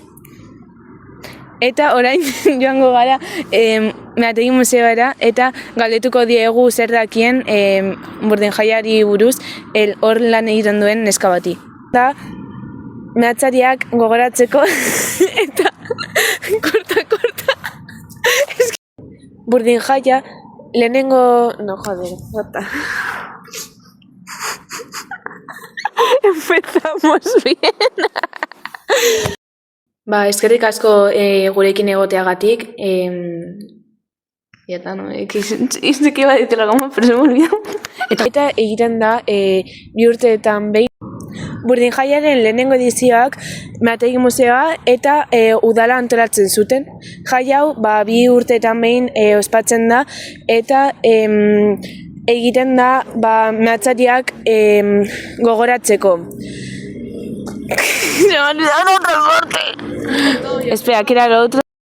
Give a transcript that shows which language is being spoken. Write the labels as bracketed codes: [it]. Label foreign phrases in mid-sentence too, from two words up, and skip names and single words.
[eu] Eta orain joango gara Meategi Museoara eta galdetuko diegu zer dakien Burdin Jaiari buruz hor lan egiten duen neska bati. Eta meatzariak gogoratzeko eta korta. Burdin Jaia lehenengo... [es] No, joder, bota. Empezamos bien. [eu] Eskerrik asko gurekin egoteagatik. [es] Ya está, no, es que iba a decirlo como, pero se me olvidó. [eu] Eta egiten da 2 urteetan behin Burdin Jaiaren lehenengo edizioak Meategi Museoa eta udala antolatzen zuten. Jai hau 2 urteetan behin ospatzen da eta egiten da meatzariak gogoratzeko. [es] Se me ha olvidado otra parte. Espera, que era lo otro.